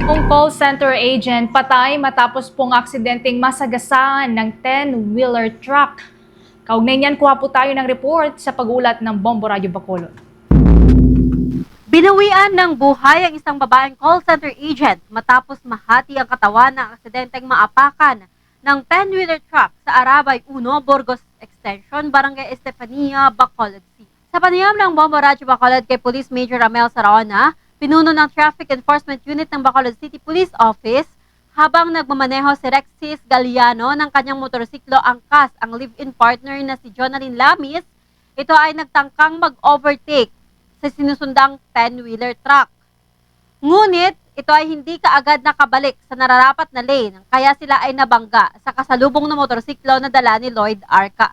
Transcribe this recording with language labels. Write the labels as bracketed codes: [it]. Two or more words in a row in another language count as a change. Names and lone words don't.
[tl] Call center agent patay matapos pong aksidenteng masagasaan ng 10-wheeler truck. Kaugnay niyan, kuha po tayo ng report sa pag-ulat ng Bombo Radio Bacolod. Binawian ng buhay ang isang babaeng call center agent matapos mahati ang katawan ng aksidenteng maapakan ng 10-wheeler truck sa Arabay 1, Burgos Extension, Barangay Estefania, Bacolod City. Sa panayam ng Bombo Radio Bacolod kay Police Major Ramel Saraona, pinuno ng Traffic Enforcement Unit ng Bacolod City Police Office, habang nagmamaneho si Rexis Galiano ng kanyang motorsiklo angkas ang [en] live-in partner [tl] na si Jonalyn Lamis, ito ay nagtangkang mag-overtake sa sinusundang 10-wheeler truck. Ngunit ito ay hindi kaagad nakabalik sa nararapat na lane, kaya sila ay nabangga sa kasalubong na motorsiklo na dala ni Lloyd Arca.